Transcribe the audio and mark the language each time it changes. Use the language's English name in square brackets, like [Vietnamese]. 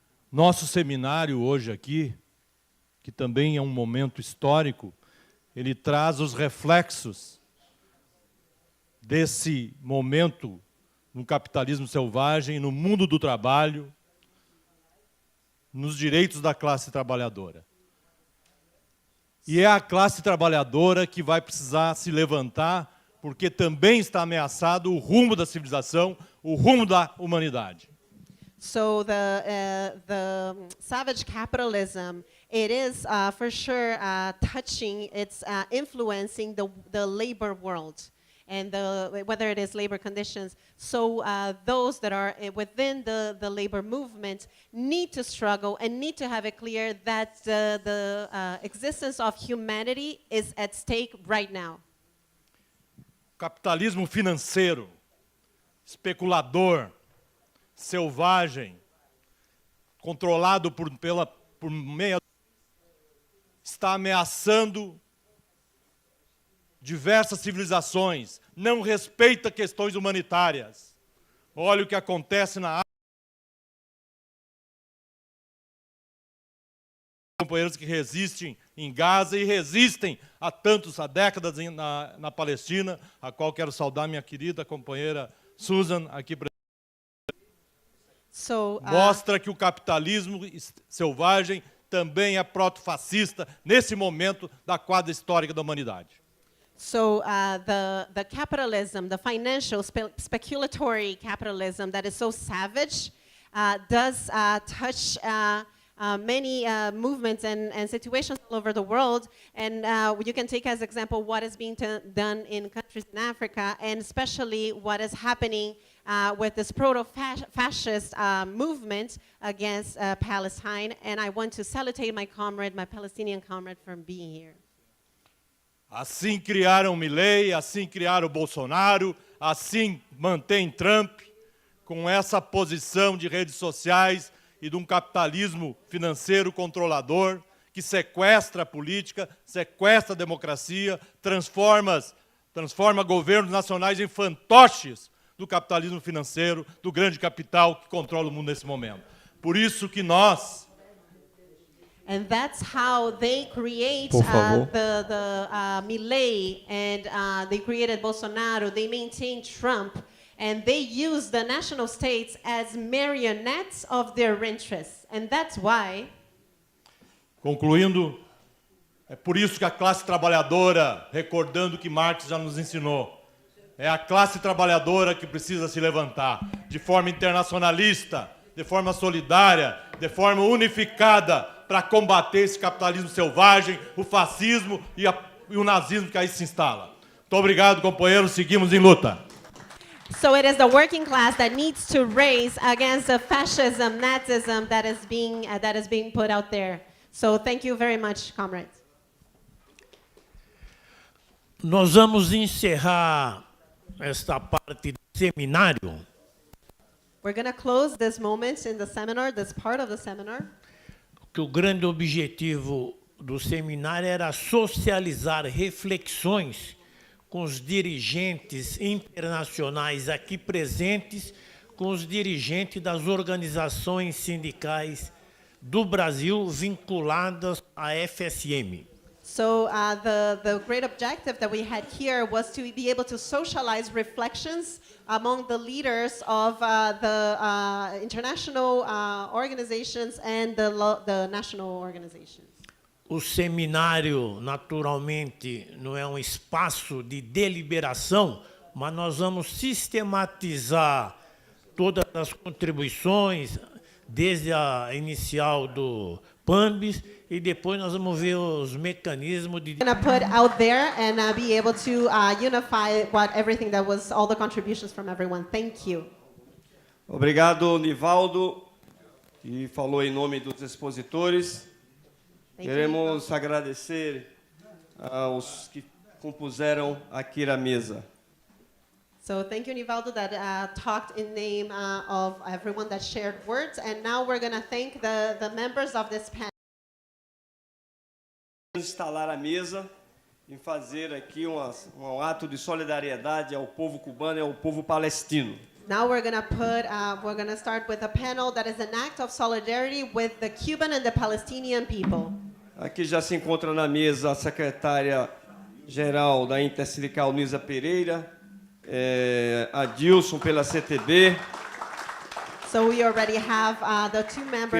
[Portuguese] Nosso seminário hoje aqui, que também é um momento histórico, ele traz os reflexos desse momento no capitalismo selvagem, no mundo do trabalho, nos direitos da classe trabalhadora. E é a classe trabalhadora que vai precisar se levantar, porque também está ameaçado o rumo da civilização, o rumo da humanidade. [English] So the savage capitalism, it is for sure touching, it's influencing the labor world, and whether it is labor conditions. So those that are within the labor movement need to struggle and need to have it clear that the existence of humanity is at stake right now. [Portuguese] Capitalismo financeiro, especulador, selvagem, controlado por meia, está ameaçando diversas civilizações, não respeita questões humanitárias. Olha o que acontece na África. Companheiros que resistem em Gaza e resistem há décadas na Palestina, a qual quero saudar minha querida companheira Susan aqui presente. Mostra que o capitalismo selvagem também é proto-fascista nesse momento da quadra histórica da humanidade. [English] So the capitalism, the financial speculatory capitalism that is so savage does touch many movements and situations all over the world. And you can take as example what is being done in countries in Africa, and especially what is happening with this proto-fascist movement against Palestine. And I want to salutate my comrade, my Palestinian comrade, for being here. [Portuguese] Assim criaram Milei, assim criaram Bolsonaro, assim mantém Trump, com essa posição de redes sociais e de um capitalismo financeiro controlador que sequestra a política, sequestra a democracia, transforma governos nacionais em fantoches do capitalismo financeiro, do grande capital que controla o mundo nesse momento. Por isso que nós... [English] And that's how they create the Milei, and they created Bolsonaro. They maintain Trump, and they use the national states as marionettes of their interests. And that's why. [Portuguese] Concluindo, é por isso que a classe trabalhadora, recordando o que Marx já nos ensinou, é a classe trabalhadora que precisa se levantar de forma internacionalista, de forma solidária, de forma unificada, para combater esse capitalismo selvagem, o fascismo e o nazismo que aí se instala. Muito obrigado, companheiros. Seguimos em luta. [English] So it is the working class that needs to raise against the fascism, Nazism that is being put out there. So thank you very much, comrades. [Portuguese] Nós vamos encerrar esta parte do seminário. [English] We're going to close this moment in the seminar, this part of the seminar. [Portuguese] Que o grande objetivo do seminário era socializar reflexões com os dirigentes internacionais aqui presentes, com os dirigentes das organizações sindicais do Brasil vinculadas à FSM. [English] So the great objective that we had here was to be able to socialize reflections among the leaders of the international organizations and the national organizations. [Portuguese] O seminário, naturalmente, não é um espaço de deliberação, mas nós vamos sistematizar todas as contribuições, desde a inicial do Pambis, e depois nós vamos ver os mecanismos de... [English] We're going to put out there and be able to unify everything that was, all the contributions from everyone. Thank you. [Portuguese] Obrigado, Nivaldo, que falou em nome dos expositores. Queremos agradecer aos que compuseram aqui a mesa. [English] So thank you, Nivaldo, that talked in name of everyone that shared words. And now we're going to thank the members of this panel. [Portuguese] Instalar a mesa e fazer aqui um ato de solidariedade ao povo cubano e ao povo palestino. [English] Now we're going to start with a panel that is an act of solidarity with the Cuban and the Palestinian people. [Portuguese] Aqui já se encontra na mesa a secretária-geral da Intersindical, Nisa Pereira, a Dilson pela CTB. [English] So we already have the two members